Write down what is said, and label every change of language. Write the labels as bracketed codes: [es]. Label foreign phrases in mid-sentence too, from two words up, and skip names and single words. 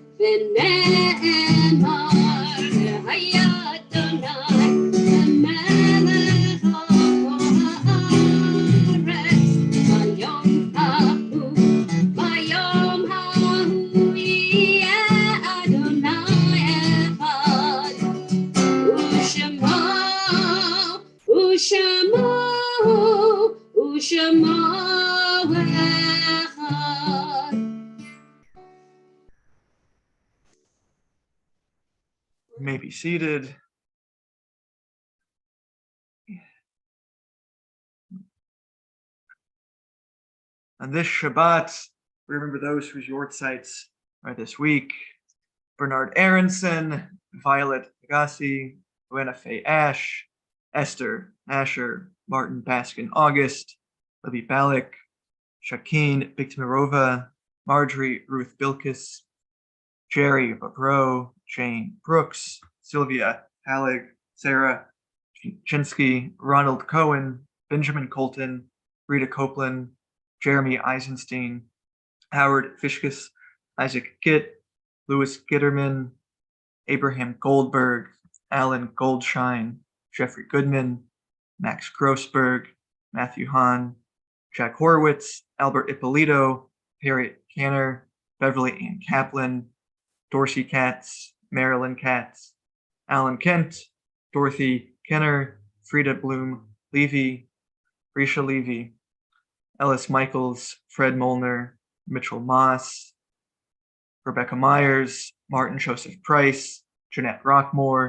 [he] ונאמר והיה ה', ומלך על הארץ, ויום ההוא יהיה ה' אחד, ושמו [en] You may be seated. On this Shabbat, we remember those whose yortzites are this week: Bernard Aronson, Violet Agassi, Joanna Faye Ash, Esther Asher, Martin Baskin August, Libby Balak, Shakeen Biktimirova, Marjorie Ruth Bilkis, Jerry Babro, Jane Brooks, Sylvia Hallig, Sarah Chinsky, Ronald Cohen, Benjamin Colton, Rita Copeland, Jeremy Eisenstein, Howard Fishkus, Isaac Gitt, Louis Gitterman, Abraham Goldberg, Alan Goldshine, Jeffrey Goodman, Max Grossberg, Matthew Hahn, Jack Horowitz, Albert Ippolito, Harriet Canner, Beverly Ann Kaplan, Dorsey Katz, Marilyn Katz, Alan Kent, Dorothy Kenner, Frida Bloom Levy, Risha Levy, Ellis Michaels, Fred Molnar, Mitchell Moss, Rebecca Myers, Martin Joseph Price, Jeanette Rockmore,